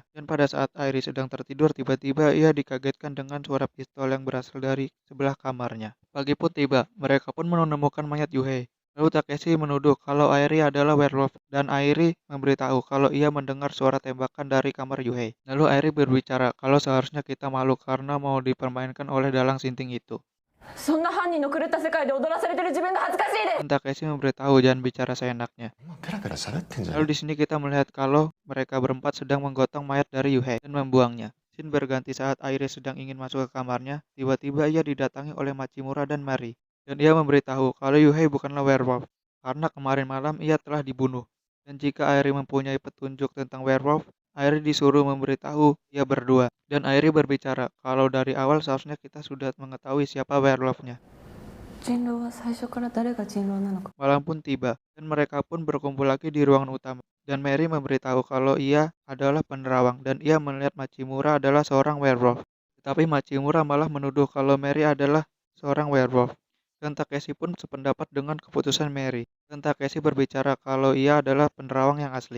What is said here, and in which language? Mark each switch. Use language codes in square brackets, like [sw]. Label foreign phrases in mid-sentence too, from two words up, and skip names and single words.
[id] Dan pada saat Airi sedang tertidur, tiba-tiba ia dikagetkan dengan suara pistol yang berasal dari sebelah kamarnya. Pagi pun tiba, mereka pun menemukan mayat Yuhei. Lalu Takeshi menuduh kalau Airi adalah werewolf, dan Airi memberitahu kalau ia mendengar suara tembakan dari kamar Yuhei. Lalu Airi berbicara kalau seharusnya kita malu karena mau dipermainkan oleh dalang sinting itu. [ja] そんな犯人の狂った世界で踊らされてる自分が恥ずかしいです。 [id] Dan Takeshi memberitahu jangan bicara seenaknya. [ja] ペラペラ喋ってんじゃ [id] Lalu [ja] ね [id] di sini kita melihat kalau mereka berempat sedang menggotong mayat dari Yuhei dan membuangnya. Scene berganti saat Airi sedang ingin masuk ke kamarnya, tiba-tiba ia didatangi oleh Machimura dan Mari. Dan ia memberitahu kalau Yuhei bukanlah werewolf, karena kemarin malam ia telah dibunuh. Dan jika Airi mempunyai petunjuk tentang werewolf, Airi disuruh memberitahu ia berdua. Dan Airi berbicara kalau dari awal seharusnya kita sudah mengetahui siapa werewolfnya. [ja] 人狼は最初から誰が人狼なのか。 [id] Malam pun tiba, dan mereka pun berkumpul lagi di ruangan utama. Dan Mary memberitahu kalau ia adalah penerawang, dan ia melihat Machimura adalah seorang werewolf. Tetapi Machimura malah menuduh kalau Mary adalah seorang werewolf. Dan Takeshi pun sependapat dengan keputusan Mary. Dan Takeshi berbicara kalau ia adalah penerawang yang asli.